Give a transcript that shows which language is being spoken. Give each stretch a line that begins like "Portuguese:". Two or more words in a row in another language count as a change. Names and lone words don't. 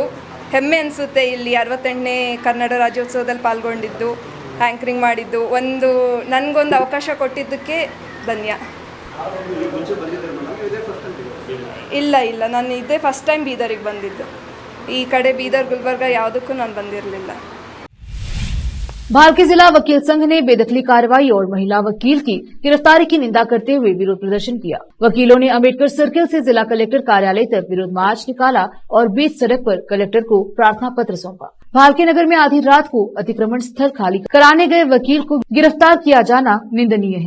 Kannada: ಹೆಮ್ಮೆ ಅನಿಸುತ್ತೆ ಇಲ್ಲಿ 68ನೇ ಕನ್ನಡ ರಾಜ್ಯೋತ್ಸವದಲ್ಲಿ ಪಾಲ್ಗೊಂಡಿದ್ದು, ಆ್ಯಂಕರಿಂಗ್ ಮಾಡಿದ್ದು. ನನಗೊಂದು ಅವಕಾಶ ಕೊಟ್ಟಿದ್ದಕ್ಕೆ ಧನ್ಯ. ಇಲ್ಲ, ನಾನು ಇದೇ
English: first time
Kannada: ಬೀದರಿಗೆ ಬಂದಿದ್ದು. ಈ ಕಡೆ ಬೀದರ್, ಗುಲ್ಬರ್ಗ ಯಾವುದಕ್ಕೂ ನಾನು ಬಂದಿರಲಿಲ್ಲ.
Hindi: भारतीय जिला वकील संघ ने बेदखली कार्रवाई और महिला वकील की गिरफ्तारी की निंदा करते हुए विरोध प्रदर्शन किया। वकीलों ने अम्बेडकर सर्किल से जिला कलेक्टर कार्यालय तक विरोध मार्च निकाला और बीच सड़क पर कलेक्टर को प्रार्थना पत्र सौंपा। भालके नगर में आधी रात को अतिक्रमण स्थल खाली कराने गए वकील को गिरफ्तार किया जाना निंदनीय है।